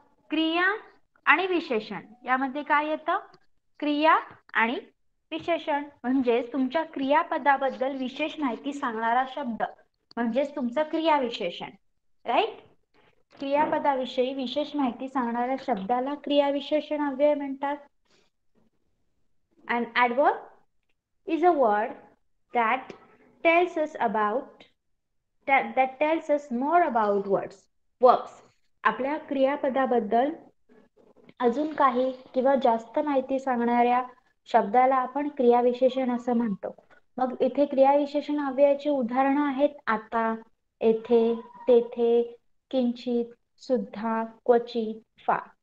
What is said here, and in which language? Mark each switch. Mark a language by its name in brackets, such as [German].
[Marathi] क्रिया आणि विशेषण यामध्ये काय येतं, क्रिया आणि विशेषण म्हणजेच तुमच्या क्रियापदाबद्दल विशेष माहिती सांगणारा शब्द म्हणजेच तुमचं क्रियाविशेषण. राईट, क्रियापदाविषयी विशेष माहिती सांगणाऱ्या शब्दाला क्रियाविशेषण अव्यय म्हणतात. [English] An adverb is a word that tells us about that tells us more about verbs. [Marathi] आपल्या क्रियापदाबद्दल अजून काही किंवा जास्त माहिती सांगणाऱ्या शब्दाला आपण क्रियाविशेषण असं म्हणतो. मग इथे क्रियाविशेषण अव्ययाची उदाहरणं आहेत आता, येथे, तेथे, किंचित, सुद्धा, क्वचित, फार.